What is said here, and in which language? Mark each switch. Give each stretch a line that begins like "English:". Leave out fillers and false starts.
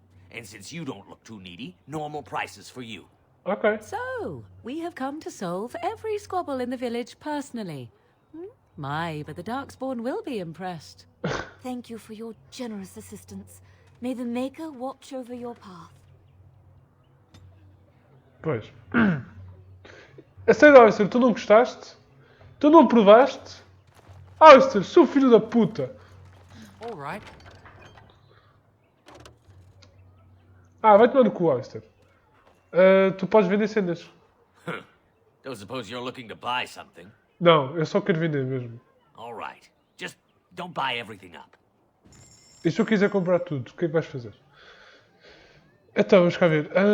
English: And since you don't look too needy, normal prices for you. Okay. So, we have come to solve every squabble in the village personally. My, but the Darkspawn will be impressed. Thank you for your generous assistance. May the Maker watch over your path.
Portuguese: Pois. A sério, Alistair, tu não gostaste? Tu não provaste? Alistair, seu filho da puta!
English: Alright.
Portuguese: Vai tomar no cu, Alistair. Tu podes vender cenas.
English: Don't suppose you're looking to buy something?
Portuguese: Não, eu só quero vender mesmo.
English: Alright. Just don't buy everything up.
Portuguese: E se eu quiser comprar tudo, o que é que vais fazer? Então, vamos cá ver.